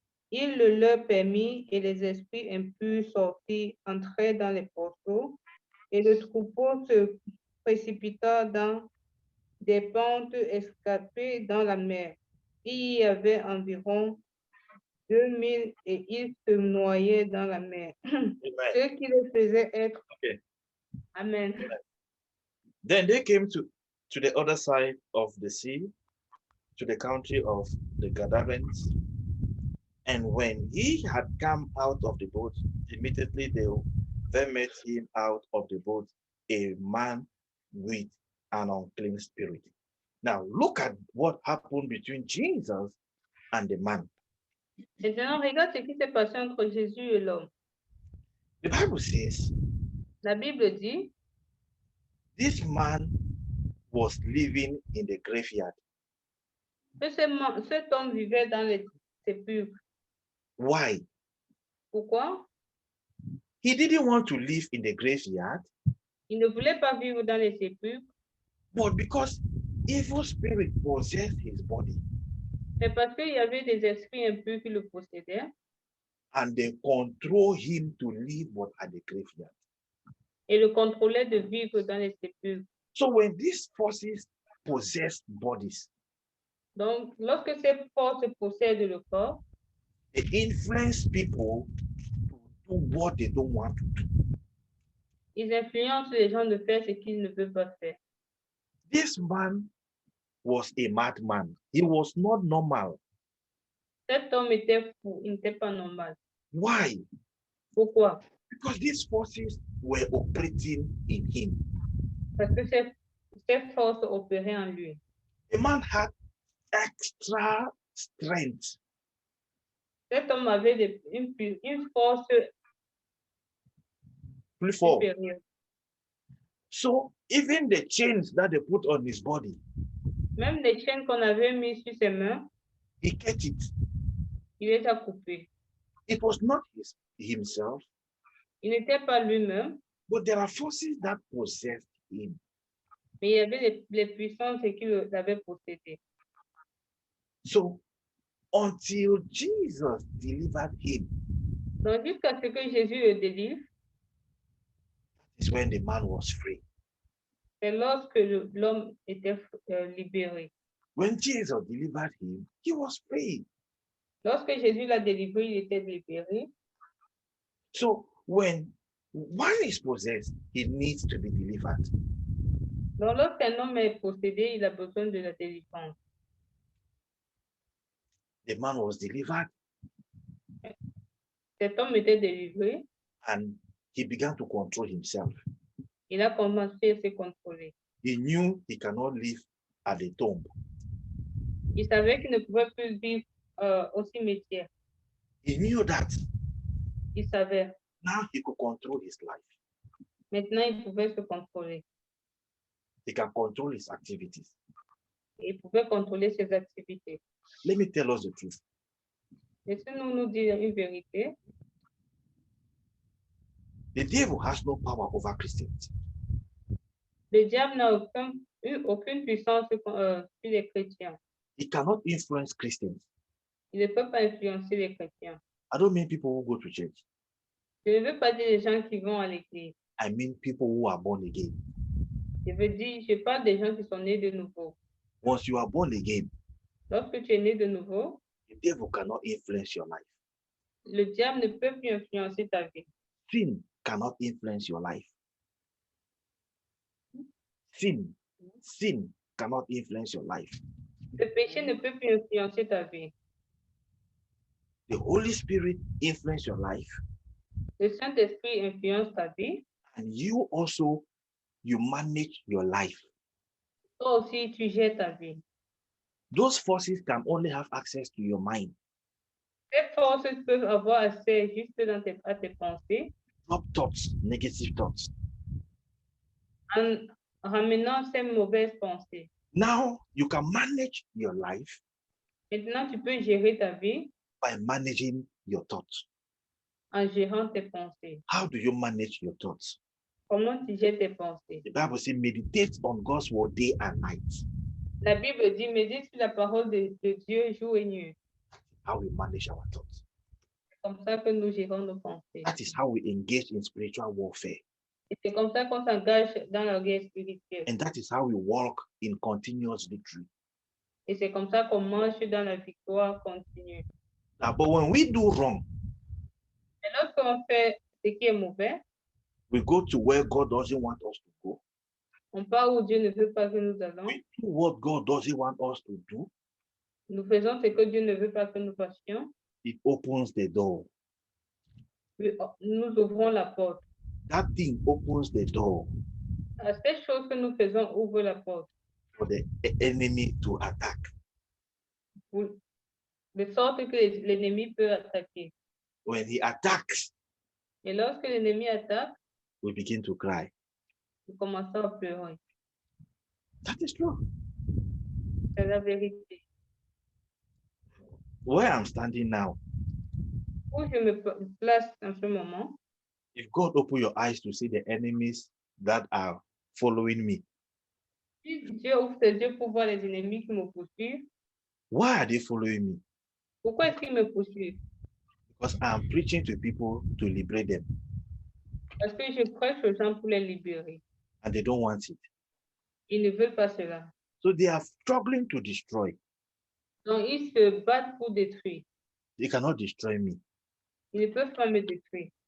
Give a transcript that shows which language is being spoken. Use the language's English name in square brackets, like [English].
[French] Il le leur permit, et les esprits impurs sortis entrèrent dans les porceaux, et le troupeau se précipita dans des pentes escarpées dans la mer. Il y avait environ 2000 et ils se noyaient dans la mer. Ce qui les faisait être. [English] Okay. Amen. Then they came to the other side of the sea, to the country of the Gadarenes. And when he had come out of the boat, immediately there met him out of the boat a man with an unclean spirit. Now look at what happened between Jesus and the man. [French] Maintenant, regarde ce qui s'est passé entre Jésus et l'homme. [English] The Bible says, [French] La Bible dit, [English] this man was living in the graveyard. [French] que cet homme vivait dans les sépulcres. [English] Why? [French] Pourquoi? [English] He didn't want to live in the graveyard. [French] Il ne voulait pas vivre dans les sépulcres. [English] But because evil spirit possessed his body. [French] Mais parce qu'il y avait des esprits impurs qui le possédaient. [English] And they control him to live but at the graveyard. [French] Et le contrôlaient de vivre dans les sépulcres. [English] So when these forces possess bodies, [French] donc lorsque ces forces possèdent le corps, [English] they influence people to do what they don't want to do. [French] Ils influencent les gens de faire ce qu'ils ne veulent pas faire. [English] This man was a madman. He was not normal. [French] Cet homme était fou, il n'était pas normal. [English] Why? [French] Pourquoi? [English] Because these forces were operating in him. [French] Parce que ces forces opéraient en lui. [English] The man had extra strength. [French] Cet homme avait une force supérieure. [English] So even the chains that they put on his body, [French] même les chaînes qu'on avait mises sur ses mains, [English] he kept it. [French] Il les a coupées. [English] It was not himself. [French] Il n'était pas lui-même. [English] But there are forces that possessed him. [French] Mais il y avait les puissances qui l'avaient possédé. [English] So until Jesus delivered him, [French] donc jusqu'à ce que Jésus le délivre, [English] is when the man was free. [French] C'est lorsque l'homme était libéré. [English] When Jesus delivered him, he was free. [French] Lorsque Jésus l'a délivré, il était libéré. [English] So when one is possessed, he needs to be delivered. [French] Donc lorsqu'un homme est possédé, il a besoin de la délivrance. [English] The man was delivered [French] Cet homme était délivré. [English] and he began to control himself. [French] Il a commencé à se contrôler. [English] He knew he cannot live at the tomb. [French] Il savait qu'il ne pouvait plus vivre au cimetière. [English] He knew that [French] Il savait. [English] now he could control his life. [French] Maintenant, il pouvait se contrôler. [English] He can control his activities. [French] Il pouvait contrôler ses activités. [English] Let me tell us the truth. [French] Laissez-nous nous dire une vérité. [English] The devil has no power over Christians. [French] Le diable n'a aucune puissance sur les chrétiens. [English] He cannot influence Christians. [French] Il ne peut pas influencer les chrétiens. [English] I don't mean people who go to church. [French] Je ne veux pas dire les gens qui vont à l'église. [English] I mean people who are born again. [French] Je parle des gens qui sont nés de nouveau. [English] Once you are born again, [French] Lorsque tu es né de nouveau, [English] the devil cannot influence your life. [French] le diable ne peut plus influencer ta vie. [English] Sin cannot influence your life. Sin cannot influence your life. [French] Le péché ne peut plus influencer ta vie. [English] The Holy Spirit influence your life. [French] Le Saint-Esprit influence ta vie. [English] And you also, you manage your life. [French] Toi aussi, tu gères ta vie. [English] Those forces can only have access to your mind. [French] Ces forces peuvent avoir accès juste à tes pensées [English] Drop thoughts, negative thoughts. [French] en ramenant ces mauvaises pensées. [English] Now you can manage your life [French] Maintenant, tu peux gérer ta vie [English] by managing your thoughts. [French] en gérant tes pensées. [English] How do you manage your thoughts? [French] Comment tu gères tes pensées? [English] The Bible says, meditate on God's word day and night. [French] La Bible dit, médite sur la parole de Dieu jour et nuit. [English] How we manage our thoughts. [French] C'est comme ça que nous gérons nos pensées. [English] That is how we engage in spiritual warfare. [French] Et c'est comme ça qu'on s'engage dans la guerre spirituelle. [English] And that is how we walk in continuous victory. [French] Et c'est comme ça qu'on marche dans la victoire continue. [English] Now, but when we do wrong, [French] Et lorsqu'on fait ce qui est mauvais, [English] we go to where God doesn't want us to go. [French] on part où Dieu ne veut pas que nous allons. [English] We do what God doesn't want us to do. [French] Nous faisons ce que Dieu ne veut pas que nous fassions. [English] It opens the door. [French] Nous ouvrons la porte. [English] That thing opens the door [French] Ces choses que nous faisons ouvrent la porte. [English] for the enemy to attack. [French] De sorte que l'ennemi peut attaquer. [English] When he attacks, [French] Et lorsque l'ennemi attaque, [English] we begin to cry. [French] nous commençons à pleurer. [English] That is true. [French] C'est la vérité. [English] Where I'm standing now, [French] Où je me place en ce moment, [English] if God open your eyes to see the enemies that are following me, [French] si Dieu ouvre ses yeux pour voir les ennemis qui me poursuivent, [English] why are they following me? [French] pourquoi est-ce qu'ils me poursuivent? [English] Because I'm preaching to people to liberate them, [French] Parce que je prêche aux gens pour les libérer. [English] and they don't want it. [French] Ils ne veulent pas cela. [English] So they are struggling to destroy. [French] Donc, ils se battent pour détruire. [English] They cannot destroy me. [French] Ils ne peuvent pas me détruire.